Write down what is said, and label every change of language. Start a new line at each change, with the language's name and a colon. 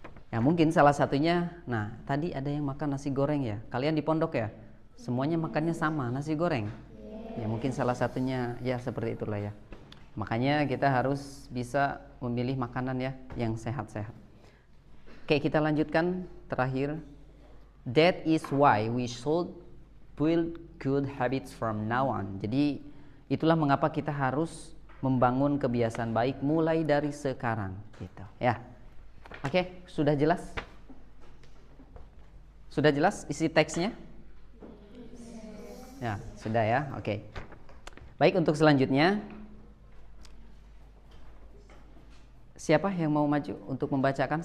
Indonesian: Ya mungkin salah satunya, nah tadi ada yang makan nasi goreng ya. Kalian di pondok ya, semuanya makannya sama, nasi goreng. Ya mungkin salah satunya ya seperti itulah ya. Makanya kita harus bisa memilih makanan ya yang sehat-sehat. Oke, kita lanjutkan terakhir.
English: That is why we should build good habits from now on.
Indonesian: Jadi itulah mengapa kita harus membangun kebiasaan baik mulai dari sekarang gitu ya. Oke, sudah jelas? Sudah jelas isi teksnya? Ya, sudah ya. Oke. Baik, untuk selanjutnya siapa yang mau maju untuk membacakan?